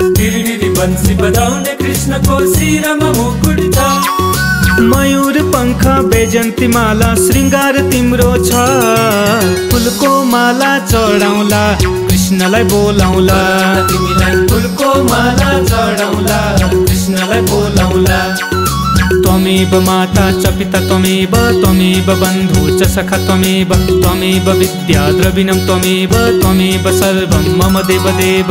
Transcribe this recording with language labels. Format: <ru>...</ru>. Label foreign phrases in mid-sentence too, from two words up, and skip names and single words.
<ne>तिरिरी बंसी बजाउने कृष्णको शिरमा मुकुट छ। मयूर पंख बैजन्ती माला श्रृंगार तिम्रो छ। फुलको माला चढाउला कृष्णलाई बोलाउला, तिमीलाई फुलको माला चढाउला कृष्णलाई बोलाउला।</ne> <sa>त्वमेव माता च पिता त्वमेव, त्वमेव बन्धु च सखा त्वमेव, त्वमेव विद्या द्रविणं त्वमेव, त्वमेव सर्वं मम देवदेव।</sa>